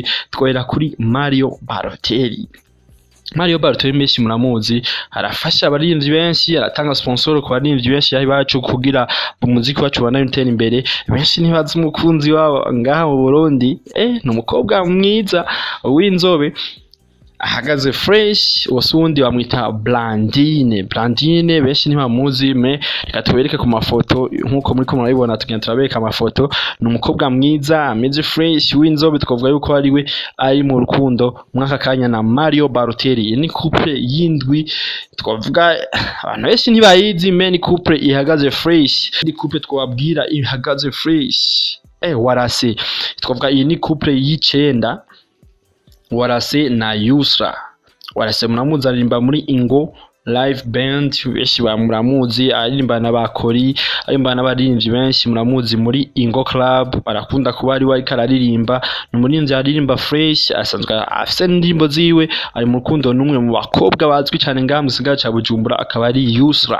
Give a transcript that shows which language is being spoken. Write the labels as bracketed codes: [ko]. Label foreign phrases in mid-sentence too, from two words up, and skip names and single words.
[rn] Twera kuri Mario Balotelli. Mario Balotelli menshi muramuzi, arafasha abaririmbyi benshi, aratanga sponsor ku baririmbyi benshi yahi bacu kugira umuziki wacu ubandanye utera imbere. Benshi ntibazi umukunzi wabo ngaha mu Burundi, ni umukobwa mwiza w'inzobe ahagaze fresh, wasundi bamwita Blandine benshi ntibamuzi, reka tubereke ku mafoto nkuko muri ko murabibona, tugenda turabereka amafoto. Ni umukobwa mwiza ameze fresh w'inzobe, twavuga yuko ari we ari mu rukundo mwaka kanya na Mario Balotelli. Ni couple yindwi, twavuga abantu benshi ntibayizi, ni couple ihagaze fresh, ni couple twabwira ihagaze fresh. Warase twavuga iyi ni couple y'icenda, Warase na Yusra. Warase muramuzi aririmba muri Ingo live band, benshi bamuramuzi, aririmba n'abakori, aririmba n'abaririmbyi benshi muramuzi muri Ingo club, barakunda kuba ari we kararirimba. N'umurinzi aririmba fresh, asanzwe afise indirimbo ziwe, ari mu rukundo n'umwe mu bakobwa bazwi cyane ngaha mu gisagara ca Bujumbura, akaba ari Yusra.